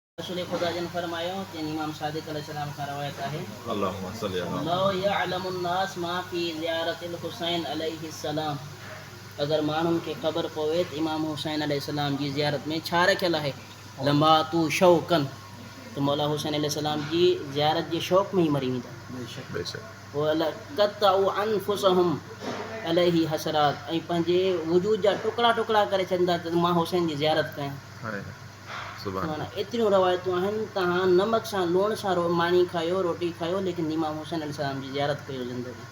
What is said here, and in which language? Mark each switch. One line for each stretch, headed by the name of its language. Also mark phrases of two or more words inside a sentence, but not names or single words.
Sindhi: रसूल खुदा जन फरमायो कि इमाम सादिक अलैहिस्सलाम का रवायत है
Arabic: اللهم صل على لو يعلم الناس ما في زيارة الحسين عليه السلام.
Sindhi: अगर माण्हुनि खे ख़बर पवे त इमाम हुसैन अलैहिस्सलाम जी ज़ियारत में छा रखियलु आहे लंबा तू शौक़न तो मौला हुसैन अलैहिस्सलाम जी ज़ियारत जे शौक़ में ही मरी वेंदा। बेशक
Arabic: ولقطعت أنفسهم عليه حسرات
Sindhi: ऐं पंहिंजे वजूद जा टुकड़ा टुकड़ा करे छॾींदा त मां हुसैन जी ज़ियारत कयां। हाय सुभान माना एतिरियूं रवायतूं आहिनि तव्हां नमक सां लूण सां मानी खायो रोटी खायो लेकिन इमाम हुसैन अलैहिस्सलाम जी ज़ियारत कयो ज़िंदगी।